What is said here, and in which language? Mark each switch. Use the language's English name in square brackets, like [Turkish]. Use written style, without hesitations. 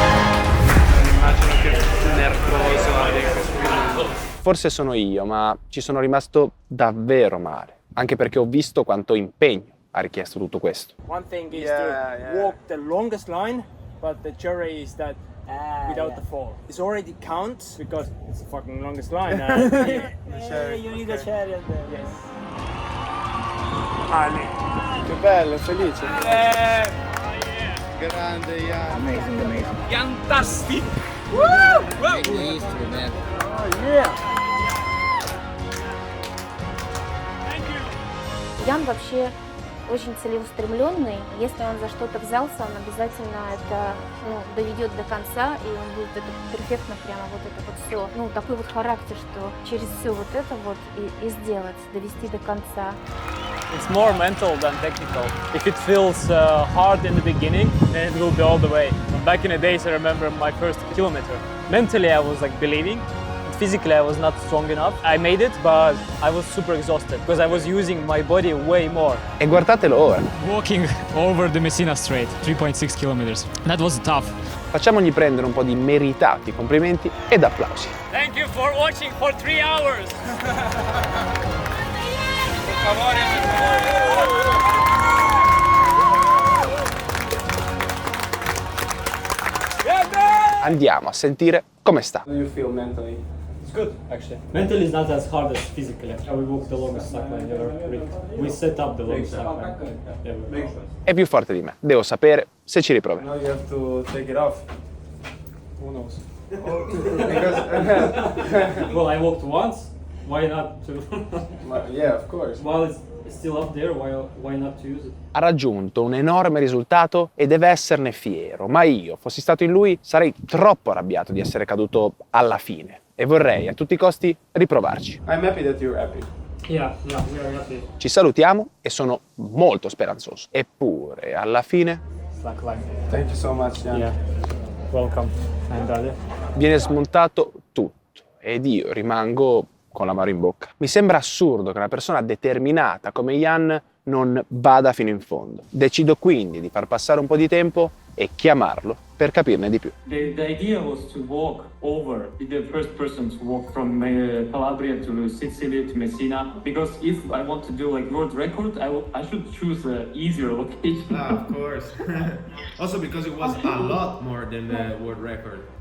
[Italian] Immagino che nervoso abbia questo. Forse sono io, ma ci sono rimasto davvero male, anche perché ho visto quanto impegno ha richiesto tutto questo. [English] One thing is to walk the longest line, but the jury is that without the fall. It already counts because it's the fucking longest line. You need a chariot there. Yes. [Italian] Ali, che bello, felice. Grande Jan. [English] Amazing. Fantastic! [Russian] Ян вообще очень целеустремленный. Если он за что-то взялся, он обязательно это доведет до конца, и он будет это перфектно прямо вот это вот все. Такой вот характер, что через все вот это вот и сделать, довести до конца. [English] It's more mental than technical. If it feels hard in the beginning, then it will be all the way. Back in the days, I remember my first kilometer. Mentally, I was like believing. Physically, I was not strong enough. I made it, but I was super exhausted because I was using my body way more. [Italian] E guardatelo ora. [English] Walking over the Messina Strait, 3.6 kilometers. That was tough. [Italian] Facciamogli prendere un po' di meritati complimenti ed applausi. [English] Thank you for watching for 3 hours. [Italian] Andiamo a sentire come sta. [English] How do you feel mentally? It's good, actually. Mentally is not as hard as physically. We walked the longest slackline ever. We set up the longest slackline ever. [Italian] È più forte di me. Devo sapere se ci riproverà. [English] Now you have to take it off. Who knows? Well, I walked once, Why not to? Yeah, of course. While it's still up there, why not to use it? [Italian] Ha raggiunto un enorme risultato e deve esserne fiero, ma io, fossi stato in lui, sarei troppo arrabbiato di essere caduto alla fine e vorrei a tutti i costi riprovarci. [English] I'm happy that you're happy. Yeah, we are happy. [Italian] Ci salutiamo e sono molto speranzoso. Eppure, alla fine, [English] Slackline. Thank you so much, Jan. Yeah. Welcome, Andrade. [Italian] viene smontato tutto ed io rimango con l'amaro in bocca. Mi sembra assurdo che una persona determinata come Jan non vada fino in fondo. Decido quindi di far passare un po' di tempo e chiamarlo per capirne di più. [English] The idea was to walk over, be the first person to walk from Calabria to Sicily to Messina, because if I want to do like world record, I should choose an easier location. Of course. Also because it was a lot more than the world record.